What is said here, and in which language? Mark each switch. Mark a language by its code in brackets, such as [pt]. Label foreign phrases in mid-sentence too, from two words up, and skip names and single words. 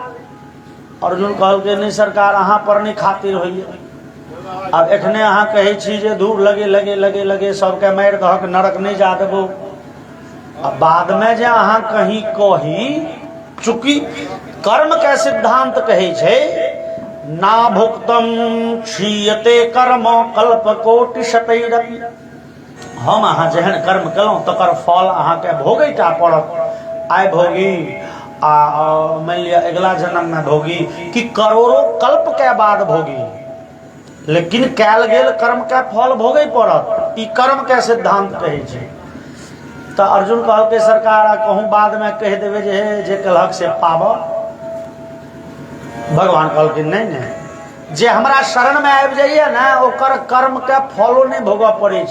[mai] अर्जुन कहलकै नहीं सरकार, अहाँ पर नहीं खातिर होइए। अब एखने अहाँ कहै छी जे धूप लगे लगे लगे लगे सबके मारि दहक, नरक नहीं जा देबो। अब बाद में जे अहाँ कहीं कही, चूंकि कर्म के सिद्धांत कहै छै ना [sa] भुक्तम क्षीयते कर्म कल्प कोटि शतैरपि। [mai] हम अहाँ जेहन कर्म केलहुँ तकर फल अहाँ के भोगैटा पड़त। आइ भोगी मान लिया अगला जन्म में भोगी कि करोड़ों कल्प के बाद भोगी, लेकिन कैल गेल कर्म के फल भोगे पड़त। ई कर्म के सिद्धांत कहै छै। तो अर्जुन कहलकै सरकार कहूँ बाद में कह देवे जे कहलक से पाब। भगवान कहलकै नहीं नहीं, जे हमरा शरण में आबि जाइए ना, ओकर कर्म के फलो नहीं भोगऽ पड़े छै।